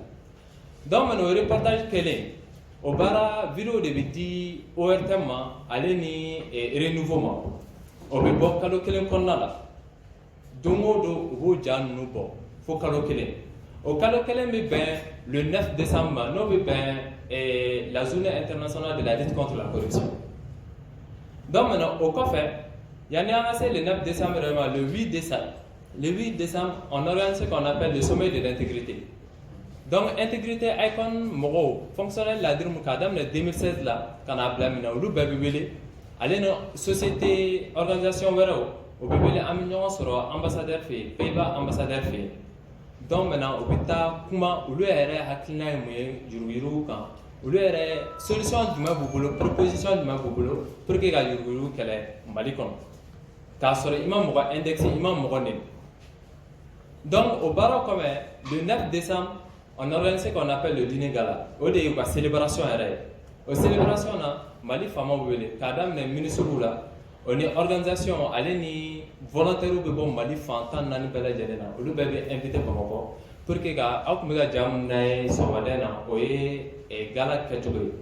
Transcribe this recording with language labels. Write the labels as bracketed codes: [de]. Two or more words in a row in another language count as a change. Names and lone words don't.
[fr] Donc maintenant [bm] o reportage kɛlen o baara vidéo de bɛ di ORTM ma ale ni Renouveau ma, o bɛ bɔ kalo kelen kɔnɔna la. Don o don u b'o ja ninnu bɔ fo kalo kelen. O kalo kelen bɛ bɛn [fr] le 9 décembre [bm] ma n'o bɛ bɛn [fr] la journée internationale de la lutte contre la corruption. Donc maintenant [bm] o kɔfɛ yanni an ka se [fr] le 9 décembre ma, le 8 décembre on organise ce qu'on appelle le sommet de l'intégrité. Donc intégrité [bm] icon mɔgɔw fonctionnaire ladiri mun k'a daminɛ 2016 la ka n'a bila min na olu bɛɛ bɛ wele ale ni [fr] société organisation [bm] wɛrɛw o bɛ wele an bɛ ɲɔgɔn sɔrɔ ambassadeur fɛ yen, Pays-Bas ambassadeur fɛ yen. [fr] Donc maintenant [bm] u bɛ taa kuma olu yɛrɛ hakilina ye mun ye yuruguyurugu kan, olu yɛrɛ solution jumɛn b'u bolo, proposition jumɛn b'u bolo [fr] pour que [bm] ka yuruguyurugu kɛlɛ Mali kɔnɔ k'a sɔrɔ i ma mɔgɔ indexé, i ma mɔgɔ nɛni. [fr] Donc au [bm] baara kɔfɛ [fr] le 9 décembre on organise ce qu'on appelle le dîner gala. [bm] O de ye ka célébration yɛrɛ ye. O célébration na Mali faamaw bɛ wele k'a daminɛ ministrew la o ni organisation ale ni volontaires bɛ bɔ Mali fan 14 bɛɛ lajɛlen na olu bɛɛ bɛ invité Bamakɔ [fr] pour que [bm] ka aw tun bɛ ka ja min n'a ye sɔgɔmada na o ye gala kɛcogo ye.